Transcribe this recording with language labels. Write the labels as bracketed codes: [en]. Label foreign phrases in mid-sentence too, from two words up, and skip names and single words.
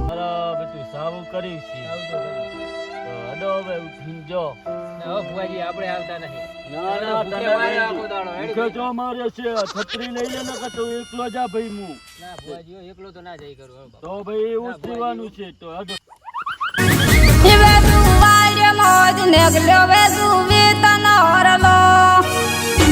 [gu] મારા બધું સારું કર્યું છે તો હેડો હવે ઉઠી જો હવે ભુવાજી આપણે આવતા નહીં ના ના ભૂખ્યા તને મારે આખો દાડો. હેડી ભૂખ્યો જો મારે છે છત્રી લઈ લે નકર તો એકલો જા ભાઈ હું ના ભુવાજી હો, એકલો તો ના જઈ કરું હવે બાપા. તો ભાઈ એવું જ થવાનું છે તો હેડો Ve tu valle mod negro ve tu vita na hora lo